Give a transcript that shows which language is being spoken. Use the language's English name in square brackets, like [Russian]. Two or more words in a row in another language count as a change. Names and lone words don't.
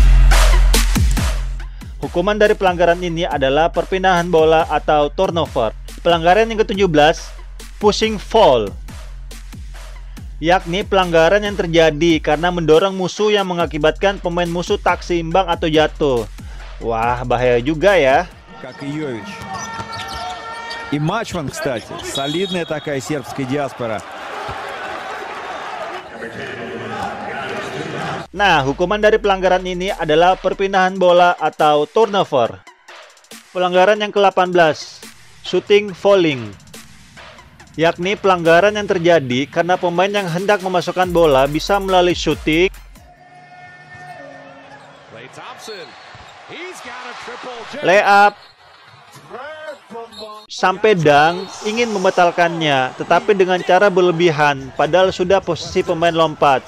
[Indonesian] Hukuman dari pelanggaran ini adalah perpindahan bola atau turnover. Pelanggaran yang ke-17, [English] pushing foul, [Indonesian] yakni pelanggaran yang terjadi karena mendorong musuh yang mengakibatkan pemain musuh tak seimbang atau jatuh. Wah, bahaya juga ya. [Russian] Как и Йович. И Мачман, кстати, солидная такая сербская диаспора. [Indonesian] Nah, hukuman dari pelanggaran ini adalah perpindahan bola atau turnover. Pelanggaran yang ke-18, [English] shooting fouling, [Indonesian] yakni pelanggaran yang terjadi karena pemain yang hendak memasukkan bola bisa melalui shooting, layup, sampai dunk, ingin membatalkannya, tetapi dengan cara berlebihan, padahal sudah posisi pemain lompat.